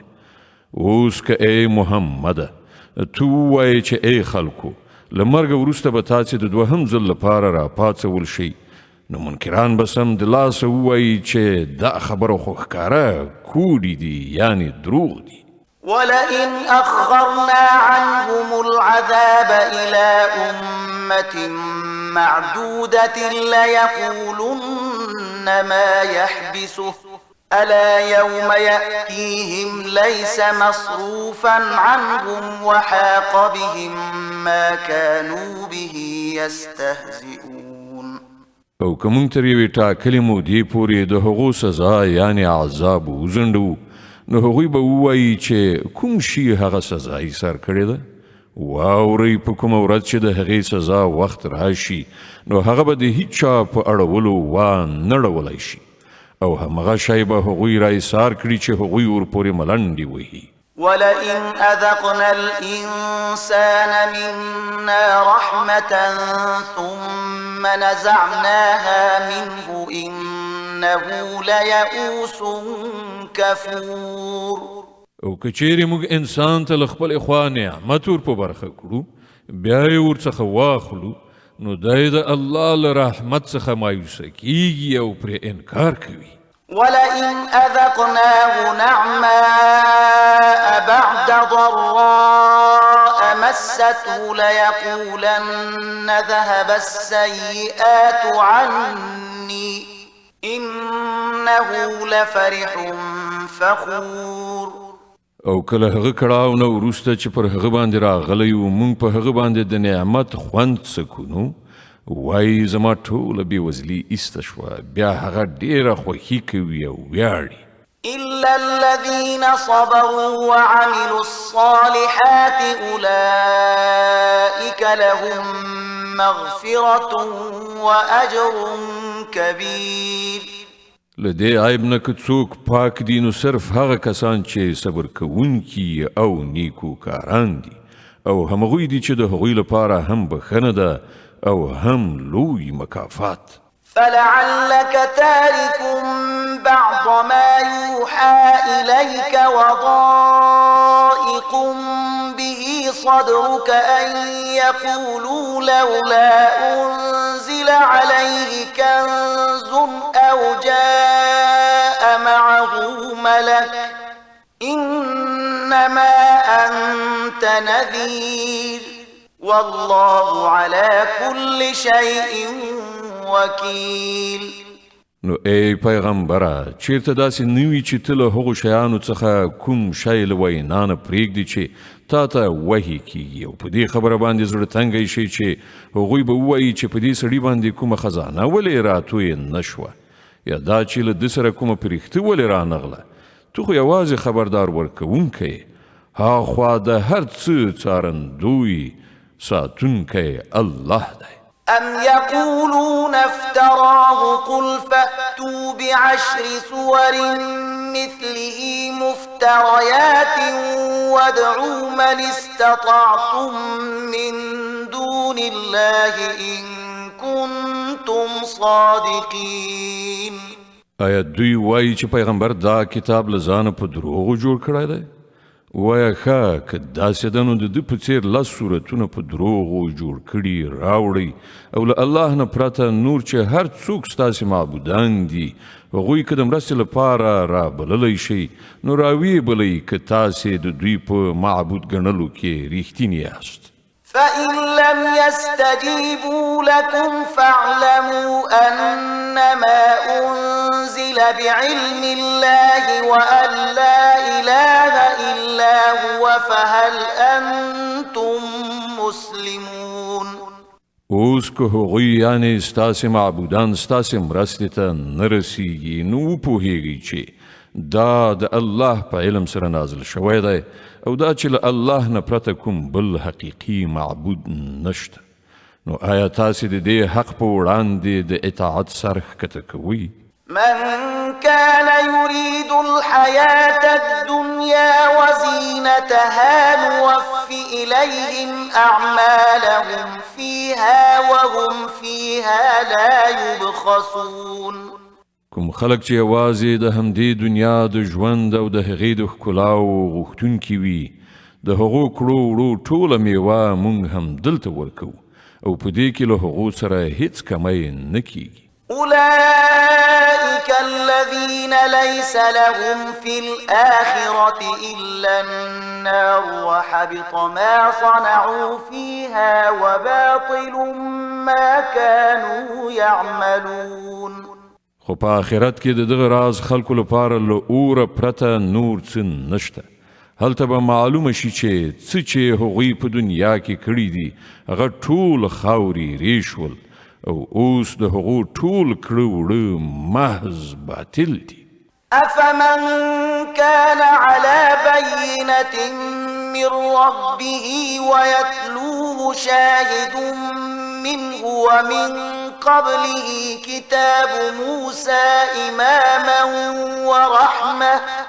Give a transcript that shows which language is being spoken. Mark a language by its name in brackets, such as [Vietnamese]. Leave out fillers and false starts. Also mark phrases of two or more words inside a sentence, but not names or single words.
[Pashto] اوس که ای محمده تو ووایې چې ای خلکو له مرګه وروسته به تاسې د دوهم ځل لپاره راپاڅول شئ نو منکران به سم د لاسه ووایي چې دا خبره خو ښکاره کوډې دي یعنې دروغ دي. [Arabic] ولئن أخرنا عنهم العذاب إلى أمة معدودة ليقولن ما يحبسه ألا يوم يأتيهم ليس مصروفا عنهم وحاق بهم ما كانوا به يستهزئون. [Pashto] او که مونږ تر یوې ټاکلې مودې پورې د هغو سزا یعنې عذاب وځنډوو نو هغوی به ووایي چې کوم شي هغه سزا یې سر کړې ده. واورئ په کومه ورځ چې د هغې سزا وخت راشي نو هغه به د هیڅ چا په اړولو وانه ړولی شي او همغه شی به هغوی را ایسار کړي چې هغوی ورپورې ملنډې وهي. [Arabic] ولئن أذقنا الإنسان منا رحمة ثم نزعناها منه إنه ليئوس كفور. [Pashto] او که چیرې موږ انسان ته له خپلې خوا نعمت ور په برخه کړو بیا یې ورڅخه واخلو نو دی د الله له رحمت څخه مایوسه کیږي او پرې انکار کوي. [Arabic] ولئن أذقناه نعماء بعد ضراء مسته ليقولن ذهب السيئات عني إنه لفرح فخور. [Pashto] او کله هغه کړاو نه وروسته چې پر هغه باندې راغلی و موږ په هغه باندې د نعمت خوند څکونو وایي زما ټوله بېوزلي ایسته شوه بیا هغه ډېره خوښي کوي او ویاړي. [Arabic] إلا الذين صبروا وعملوا الصالحات أولئك لهم مغفرة وأجر كبير. [Pashto] له دې عیب نه که څوک پاک دي نو صرف هغه کسان چې صبر کوونکي او نیکو کاران دي او همغوی دي چې د هغوی لپاره هم بخښنه ده او هم لوی مکافات. [Arabic] فلعلك تارك بعض ما يوحى إليك وضائق به صدرك أن يقولوا لولا أنزل عليه كنز أو جاء معه ملك إنما أنت نذير والله على كل شيء وکیل. [Pashto] نو ای پیغمبره چیرته داسې نه وي چې ته له هغو شیانو څخه کوم شی له وینا نه پرېږدي چې تا ته وحي کیږي او په دې خبره باندې زړه تنګی شي چې هغوی به ووایي چې په دې سړي باندې کومه خزانه ولې راتویې نه شوه یا دا چې له ده سره کومه پرښته ولې رانغله. تو خو یوازې خبردار ورکوونکی هاخوا د هر څه څارندوی ساتونکی الله دی. [Arabic] أم يقولون افتراه قل فأتوا بعشر سور مثله مفتريات وادعوا من استطعتم من دون الله إن كنتم صادقين. [Pashto] آیا دوی وایي چې پیغمبر دا کتاب له ځانه په دروغو جوړ کړی دی؟ وایه ښه که داسې ده نو د ده په څېر لس صورتونه په دروغو جوړ کړي راوړئ او له الله نه پرته نور چې هر څوک ستاسې معبودان دي هغوی که د مرستې لپاره رابللی شئ نو راویې بلئ که تاسې د دوی په معبود ګڼلو کې رښتیني یاست. [Arabic] فإن لم يستجيبوا لكم فاعلموا أنما أنزل بعلم الله وأن لا إله إلا هو فهل أنتم مسلمون. [Pashto] اوس که هغوی یعنې ستاسې معبودان ستاسې مرستې ته نه رسیږي نو وپوهیږئ چې دا د الله په علم سره نازل شوی دی او دا چې له الله نه پرته کوم بل حقیقي معبود نشته. نو آیا تاسې د دې حق په وړاندې د اطاعت سر ښکته کوئ؟ [Arabic] من كان يريد الحياة الدنيا وزينتها نوف إليهم أعمالهم فيها وهم فيها لا يبخسون. [Pashto] کوم خلک چې یوازې د همدې دنیا د ژوند او د هغې د ښکلاو غوښتونکي وي د هغو کړو وړو ټوله میوه موږ هم دلته ورکوو او په دې کې له هغو سره هیڅ کمی نه کیږي. [Arabic] أولئك الذين ليس لهم في الآخرة إلا النار وحبط ما صنعوا فيها وباطل ما كانوا يعملون. [Pashto] خو په آخرت کې د دغه راز خلکو لپاره له اوره پرته نور څه نشته. هلته به معلومه شي چې څه چې هغوی په دنیا کې کړي دي هغه ټول خاورې ریشول او اوس د هغو ټول کړه وړه محض باطل دي. [Arabic] أفمن كان على بينة من ربه ويتلوه شاهد منه ومن قبله كتاب موسى إماما ورحمة